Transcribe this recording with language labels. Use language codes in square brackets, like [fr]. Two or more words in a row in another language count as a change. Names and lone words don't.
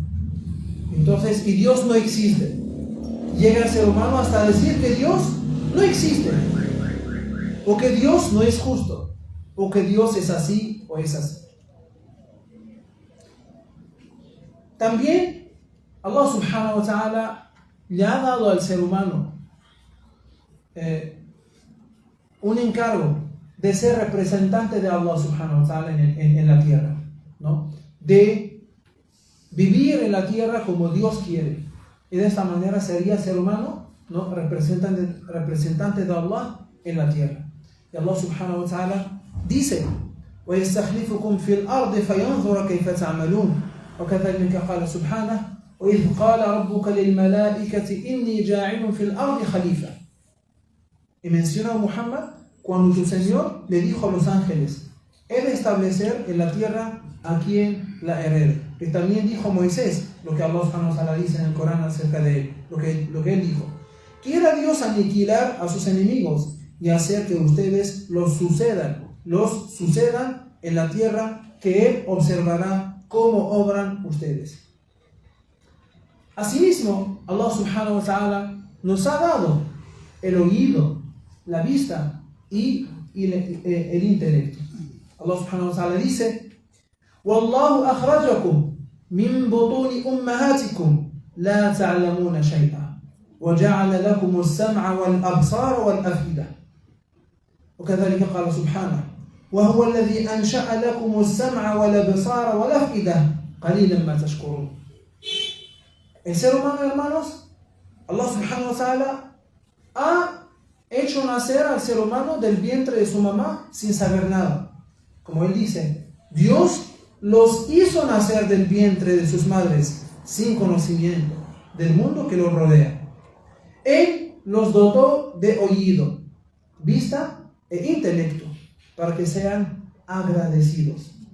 [es] Entonces, y Dios no existe. Llega el ser humano hasta decir que Dios no existe, o que Dios no es justo, o que Dios es así o es así. También [ar] الله سبحانه وتعالى [es] le ha dado al ser humano un encargo de ser representante de [ar] الله سبحانه وتعالى [es] en la tierra, ¿no? De vivir en la tierra como Dios quiere. Y de esta manera sería ser humano, ¿no? representante de Allah en la tierra. [ar] Y Allah subhanahu wa ta'ala dice: وَيَسْتَخْلِفُكُمْ فِي الْأَرْضِ فَيَنْظُرَ كَيْفَ تَعْمَلُونَ وَكَذَلِكَ قَالَ سُبْحَانَهُ وَإِذْ قَالَ رَبُّكَ لِلْمَلَائِكَةِ إِنِّي جَاعِلٌ فِي الْأَرْضِ خَلِيفَةً. [es] Y menciona a Muhammad cuando su Señor le dijo a los ángeles: he de establecer en la tierra a quien la herede. Y también dijo Moisés lo que [ar] الله سبحانه وتعالى [es] dice en el Corán acerca de él, lo que él dijo: quiera Dios aniquilar a sus enemigos y hacer que ustedes los sucedan en la tierra, que Él observará cómo obran ustedes. Asimismo, [ar] الله سبحانه وتعالى [es] nos ha dado el oído, la vista y el intelecto. [ar] الله سبحانه وتعالى dice: والله أخرجكم من بطون أمهاتكم لا تعلمون شيئا وجعل لكم السمع والأبصار والأفئدة. وكذلك قال سبحانه: وهو الذي أنشأ لكم السمع والأبصار والأفئدة قليلا ما تشكرون. [es] El ser humano, hermanos, [ar] الله سبحانه وتعالى [es] ha hecho nacer al ser humano del vientre de su mamá sin saber nada. Como él dice, Dios los hizo nacer del vientre de sus madres sin conocimiento del mundo que los rodea. Él los dotó de oído, vista e intelecto para que sean agradecidos.